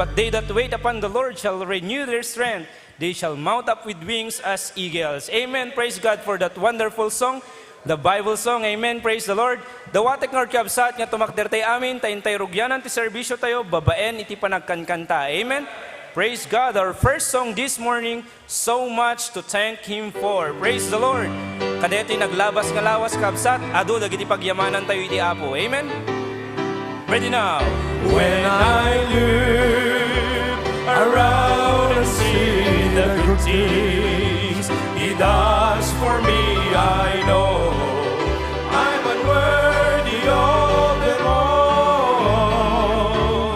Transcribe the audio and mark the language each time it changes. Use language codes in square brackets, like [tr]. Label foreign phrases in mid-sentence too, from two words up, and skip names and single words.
[en] But they that wait upon the Lord shall renew their strength. They shall mount up with wings as eagles. Amen. Praise God for that wonderful song. The Bible song. Amen. Praise the Lord. [ilo] Dawatek nga kabsat nga tumakder tayo amin. Tayin tayo rugyanan ti serbisyo tayo. Babaen iti panagkankanta. [en] Amen. Praise God. Our first song this morning, so much to thank Him for. Praise the Lord. [ilo] Kadeti naglabas nga lawas kabsat, ado dagiti pagyamanan tayo iti Apo. [en] Amen? Ready now. When I look around and see the good things He does for me, I know I'm unworthy of them all.